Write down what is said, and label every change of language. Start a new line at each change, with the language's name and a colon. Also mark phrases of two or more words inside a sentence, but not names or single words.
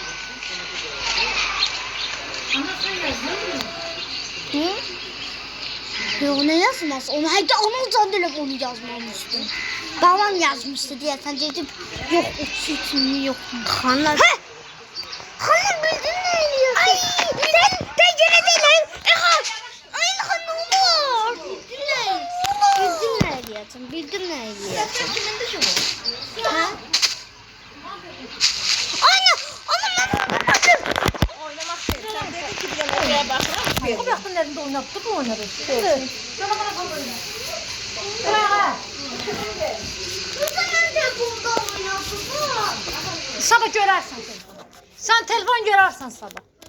Turkish: Ama sen yazdın mı?
Azerbaijani: Hı? Yox, nə yazmaz? Onu hətta onun canlı onu yazmamışdım. Babam yazmışdı deyəsən dedim. Yox, o üçün yox. Xanlar. Hə! Xanım bildin nə eləyiyorsun? Ay,
Turkish: ben gene değilim. Ay, ne olur?
Azerbaijani: Bildin nə eləyəcəm? Bildin nə eləyəcəm? Hə? Ana, mən bakın.
Turkish: Oynamak değil. Sen dedin ki bir de bakıram. O baktın elinde oynattı bu oynadı. Evet. Sana bana kal oyna. Bırak.
Azerbaijani: Sabah görersen telefonu. Sen telefon görersen sabah.